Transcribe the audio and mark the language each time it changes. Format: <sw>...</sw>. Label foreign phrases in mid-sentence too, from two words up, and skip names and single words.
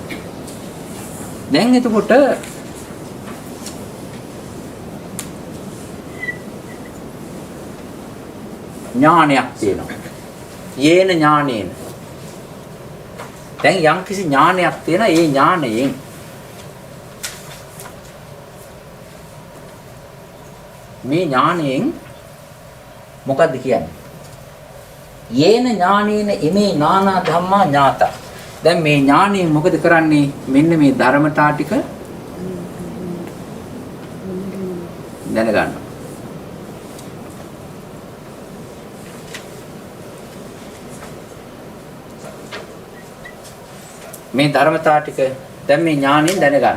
<si>දැන් එතකොට ඥානයක් තියෙනවා.</si> <pi>යේන ඥානේන.</pi> <si>දැන් යම්කිසි ඥානයක් තියෙනවා. ඒ ඥානයෙන් මේ ඥානයෙන් මොකද්ද කියන්නේ?</si> <pi>යේන ඥානේන ඉමේ නානා ධම්මා ඥාතා.</pi> <si>දැන් මේ ඥානයෙන් මොකද කරන්නේ? මෙන්න මේ ධර්මතා ටික දැනගන්න. මේ ධර්මතා ටික දැන් මේ ඥාණයෙන් දැනගන්න.</si>